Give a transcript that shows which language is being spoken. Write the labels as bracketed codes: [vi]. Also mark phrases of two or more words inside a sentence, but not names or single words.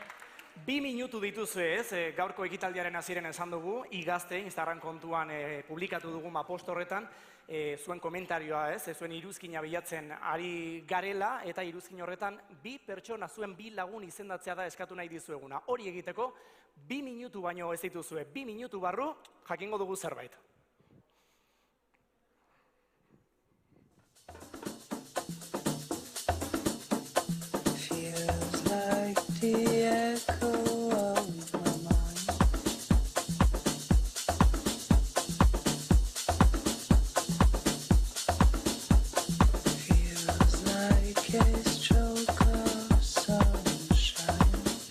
[eu] 2 minutu dituzu ez, gaurko ekitaldiaren hasieren esan dugu, igazte Instagram kontuan publikatu dugu post horretan, zuen komentarioa ez, zuen iruzkina bilatzen ari garela, eta iruzkin horretan 2 pertsona, zuen 2 lagun izendatzea da eskatu nahi dizueguna. Hori egiteko, 2 minutu baino ez dituzue, 2 minutu barru jakingo dugu zerbait. [en] Feels like the echo of my mind. Feels like a stroke of sunshine.